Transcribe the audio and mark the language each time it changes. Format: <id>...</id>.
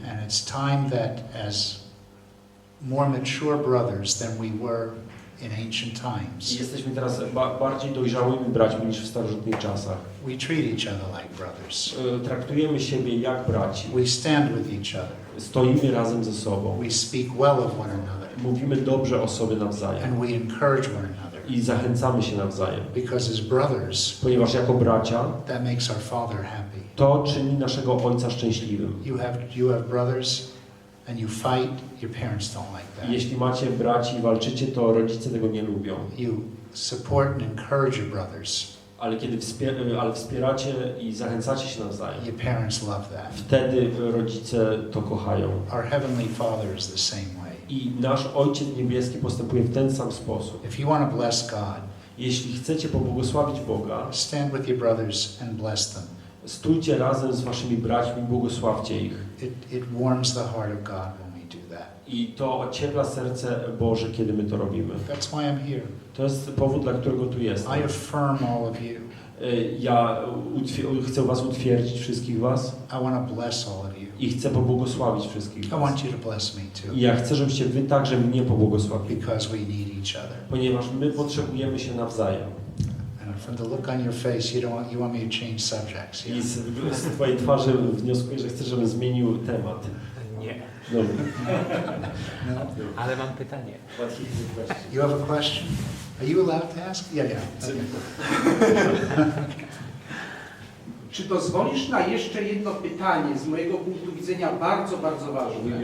<en>And it's time that as more mature brothers than we were in ancient</en> <pl>I</pl> <en>times,</en> <pl>jesteśmy teraz bardziej dojrzałymi braćmi niż w starożytnych czasach.</pl> <en>we treat each other like brothers.</en> <pl>Traktujemy siebie jak braci.</pl> <en>We stand with each other.</en> <pl>Stoimy razem ze sobą.</pl> <en>We speak well of one another.</en> <pl>Mówimy dobrze o sobie nawzajem.</pl> <en>And we encourage one another.</en> <pl>I zachęcamy się nawzajem.</pl> <en>Because as brothers,</en> <pl>Ponieważ jako bracia</pl> <en>that makes our Father happy.</en> <pl>to czyni naszego Ojca szczęśliwym.</pl> <en>You have brothers and you fight, your parents don't like that.</en> <pl>Jeśli macie braci i walczycie, to rodzice tego nie lubią.</pl> <en>You support and encourage your brothers.</en> <pl>Ale kiedy wspieracie i zachęcacie się nawzajem,</pl> <en>Your parents love that.</en> <pl>wtedy rodzice to kochają.</pl> <en>Our Heavenly Father is the same way.</en> <pl>I nasz Ojciec Niebieski postępuje w ten sam sposób.</pl> <en>If you want to bless God,</en> <pl>Jeśli chcecie pobłogosławić Boga,</pl> <en>stand with your brothers and bless them.</en> <pl>stójcie razem z waszymi braćmi, błogosławcie ich.</pl> <en>It warms the heart of God when we do that.</en> <pl>I to ociepla serce Boże, kiedy my to robimy.</pl> <en>That's why I'm here.</en> <pl>To jest powód, dla którego tu jestem.</pl> <en>I affirm all of you.</en> <pl>Ja chcę was utwierdzić, wszystkich was.</pl> <en>I want to bless all of you.</en> <pl>I chcę pobłogosławić wszystkich</pl> <en>I</en> <pl>was.</pl> <en>want you to bless me too.</en> <pl>I ja chcę, żebyście wy także mnie pobłogosławili.</pl> <en>Because we need each other.</en> <pl>Ponieważ my potrzebujemy się nawzajem.</pl> <en>And from the look on your face, you want me to change subjects.</en> <pl>I</pl> <en>Yeah?</en> <pl>z twojej twarzy wnioskuję, że chcesz, żebym zmienił temat. Nie. Dobra. No? Ale mam pytanie.</pl> <en>You have a question? Are you allowed to ask? Yeah.</en> <pl>Czy pozwolisz na jeszcze jedno pytanie z mojego punktu widzenia bardzo, bardzo ważne?</pl>